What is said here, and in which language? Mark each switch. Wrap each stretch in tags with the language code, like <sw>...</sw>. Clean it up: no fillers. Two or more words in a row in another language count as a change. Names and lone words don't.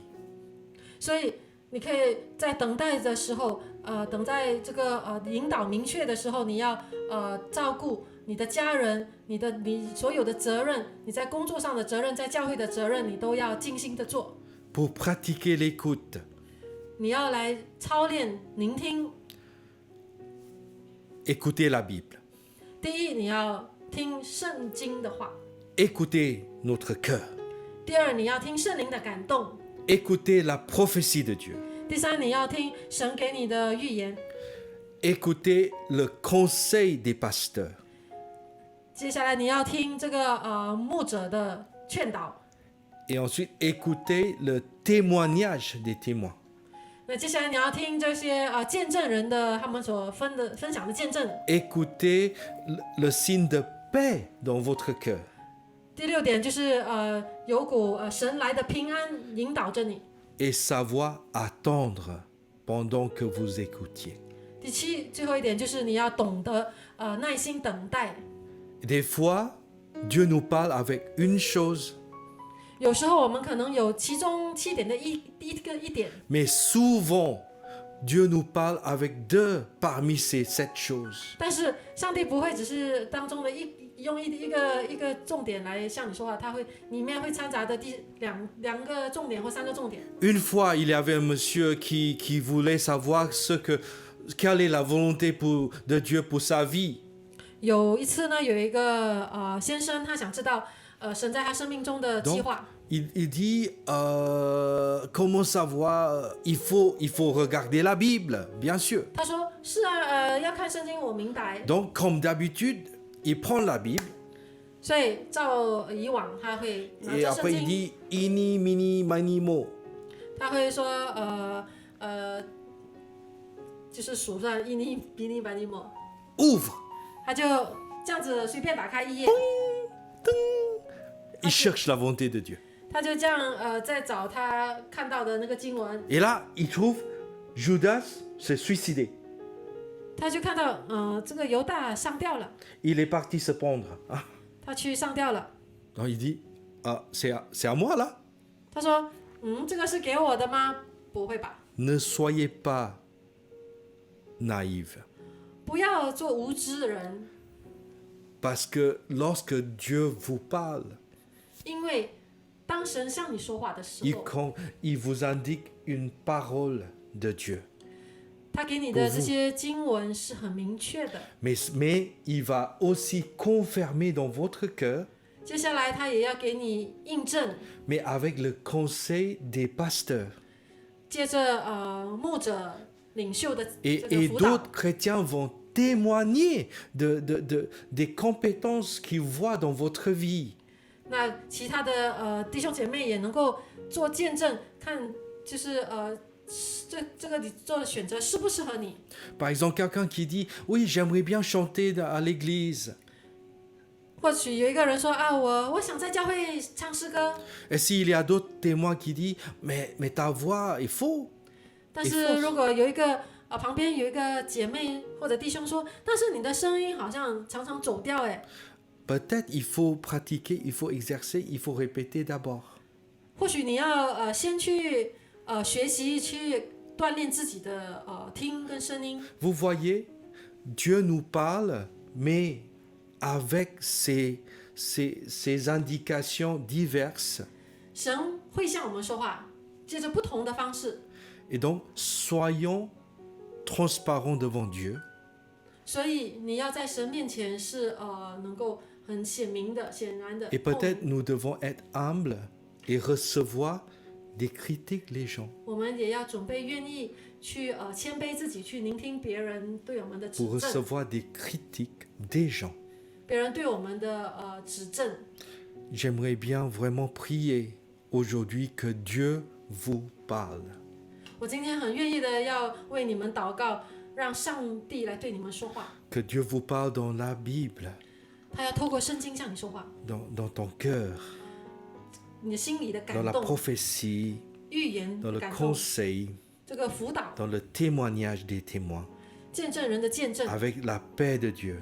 <zh>所以你可以在等待的时候，等在这个引导明确的时候，你要照顾你的家人，你所有的责任，你在工作上的责任，在教会的责任，你都要尽心的做。</zh> <fr>Pour pratiquer l'écoute.</fr> <zh>你要来操练聆听。</zh> <fr>Écoutez la Bible.</fr> <zh>第一，你要听圣经的话；</zh> <fr>Écoutez notre cœur.</fr> <zh>第二，你要听圣灵的感动；</zh> <fr>Écoutez la prophétie de Dieu.</fr> <zh>第三，你要听神给你的预言；</zh> <fr>Écoutez le conseil des pasteurs.</fr> <zh>接下来，你要听这个牧者的劝导；</zh> <fr>Et ensuite, écoutez le témoignage des témoins.</fr> <zh>那接下来，你要听这些见证人的他们所分享的见证。</zh> <fr>Écoutez le signe de paix dans votre cœur.</fr> <zh>第六点就是有股神来的平安引导着你。</zh> <fr>Et savoir attendre pendant que vous écoutiez.</fr> <zh>第七，最后一点就是你要懂得耐心等待。</zh> <fr>Des fois, Dieu nous parle avec une chose,</fr> <zh>有时候我们可能有其中7点的一点，</zh> <fr>mais souvent, Dieu nous parle avec deux parmi ces 7 choses.</fr> <zh>但是上帝不会只是当中的用一个重点来向你说话，他会里面会掺杂的两个重点或3个重点。</zh> <fr>Une fois, il y avait un monsieur qui voulait savoir quelle est la volonté de Dieu pour sa vie.</fr> <zh>有一次呢，有一个先生，他想知道神在他生命中的计划。</zh> <fr>Il dit comment savoir, il faut regarder la Bible, bien sûr.</fr> <zh>他说是啊，要看圣经，我明白。</zh> <fr>Donc, comme d'habitude, il prend la Bible</fr> <zh>所以照以往，他会拿</zh> <fr>et</fr> <zh>着圣</zh> <fr>après il</fr> <zh>经，</zh> <fr>dit ini, mini, mani, mo.</fr> <zh>他会说就是数算一尼比尼百尼莫，</zh> <fr>Ouvre.</fr> <zh>他就这样子随便打开一页，</zh> <fr>Il cherche la volonté de Dieu.</fr> <zh>他就这样在找他看到的那个经文，</zh> <fr>Et là, il trouve Judas s'est suicidé.</fr> <zh>他就看到这个犹大上吊了，</zh> <fr>Il est parti se pendre. Ah.</fr> <zh>他去上吊了。</zh> <fr>Donc il dit c'est à moi là.</fr> <zh>他说这个是给我的吗？不会吧，</zh> <fr>Ne soyez pas naïfs.</fr> <zh>不要做无知的人，</zh> <fr>Parce que lorsque Dieu vous parle,</fr> <zh>因为当神向你说话的时候，</zh> <fr>il vous indique une parole de Dieu.</fr> <zh>他给你的这些经文是很明确的。</zh> <fr>Mais il va aussi confirmer dans votre cœur,</fr> <zh>接下来他也要给你印证，</zh> <fr>mais avec le conseil des pasteurs.</fr> <zh>借着牧者领袖的这</zh> <fr>Et</fr> <zh>个辅导，</zh> <fr>d'autres chrétiens vont témoigner des compétences qu'ils voient dans votre vie.</fr> <zh>那其他的弟兄姐妹也能够做见证，看就是这个你做的选择适不适合你。</zh> <fr>Par exemple, quelqu'un qui dit oui, j'aimerais bien chanter à l'église.</fr> <zh>或许有一个人说啊，我想在教会唱诗歌，</zh> <fr>Et s'il y a d'autres témoins qui disent mais ta voix est faux.</fr> <zh>但是如果有一个旁边有一个姐妹或者弟兄说，但是你的声音好像常常走调哎，</zh> <fr>Peut-être il faut pratiquer, il faut exercer, il faut répéter d'abord.</fr> <zh>或许你要先去学习去锻炼自己的听跟声音。</zh> <fr>Vous voyez, Dieu nous parle, mais avec ces indications diverses.</fr> <zh>神会向我们说话，借着不同的方式。</zh> <fr>Et donc, soyons transparents devant Dieu.</fr> <zh>所以你要在神面前是能够很显然的。</zh> <fr>Et peut-être nous devons être humbles et recevoir des critiques les gens</fr> <zh>我们也要准备愿意去谦卑自己，去聆听别人对我们的指</zh> <fr>pour</fr> <zh>正，</zh> <fr>recevoir des critiques des gens.</fr> <zh>别人对我们的指正。</zh> <fr>J'aimerais bien vraiment prier aujourd'hui que Dieu vous parle.</fr> <zh>我今天很愿意的要为你们祷告，让上帝来对你们说话。</zh> <fr>Que Dieu vous parle dans la Bible,</fr> <zh>他要透过圣经向你说话，</zh> <fr>dans ton cœur,</fr> <zh>你的心里的</zh> <fr>dans</fr> <zh>感</zh> <fr>la</fr> <zh>动、</zh> <fr>prophétie,</fr> <zh>预言</zh> <fr>dans le</fr> <zh>感动，</zh> <fr>conseil,</fr> <zh>这个辅导、</zh> <fr>dans le témoignage des témoins,</fr> <zh>见证人的见证，</zh> <fr>avec la paix de Dieu,</fr>